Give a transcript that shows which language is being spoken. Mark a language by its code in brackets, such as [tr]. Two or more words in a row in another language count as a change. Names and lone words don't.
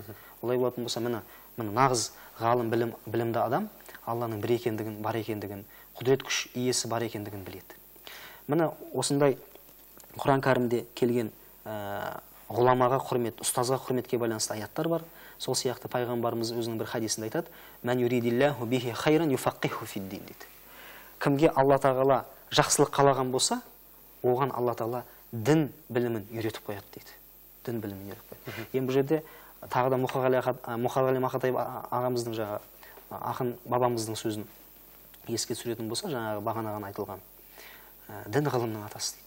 [kk] Олай болатын болса, міне нағыз ғалым, білімді адам Алланың бір екендігін, бар екендігін, құдірет күш иесі бар екендігін біледі. Міне осындай Құран кәрімде келген ғұламаға құрмет, ұстазға құрметке байланысты аяттар бар. Сол сияқты пайғамбарымыз өзінің бір хадисінде айтады: [ar] "من يرد الله به خيرا يفقهه في الدين" [kk] дейді. Кімге Алла Тағала жақсылық қалаған болса, оған Алла Тағала дін білімін үйретіп қояды дейді. Дін білімін үйретіп қояды. Енді бұл жерде тағы да Мұқағали Мақатаев ағамыздың, жаңағы ақын бабамыздың сөзін еске түсіретін болса, жаңағы бағанаған айтылған дін ғылымның атасы дейді.